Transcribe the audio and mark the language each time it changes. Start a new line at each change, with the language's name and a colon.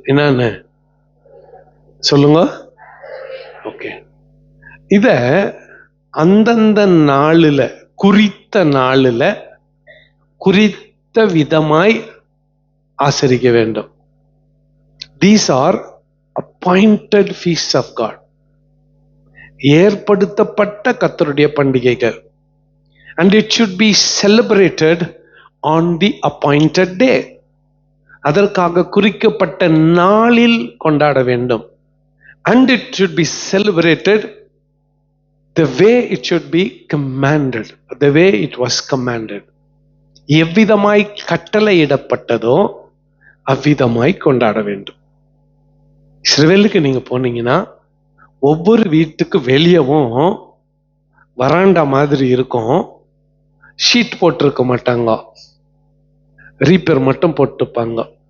Tamil: என்னன்னு சொல்லுங்க. ஓகே, இத அந்தந்த நாளுல, குறித்த நாளுல, குறித்த விதமாய் ஆசரிக்க வேண்டும்.
English: These are appointed feasts of God.
Tamil: ஏற்படுத்தப்பட்ட கர்த்தருடைய பண்டிகைகள்.
English: And it should be celebrated on the appointed day.
Tamil: அதற்காக குறிக்கப்பட்ட நாளில் கொண்டாட வேண்டும்.
English: And it should be celebrated the way it should be commanded, the way it was commanded.
Tamil: எவ்விதமாய் கட்டளையிடப்பட்டதோ அவ்விதமாய் கொண்டாட வேண்டும். இஸ்ரவேலுக்கு நீங்க போனீங்கன்னா ஒவ்வொரு வீட்டுக்கு வெளியவும் வராண்டா மாதிரி இருக்கும். ஷீட் போட்டிருக்க மாட்டாங்க, ரீப்பர் மட்டும் போட்டுப்பாங்க.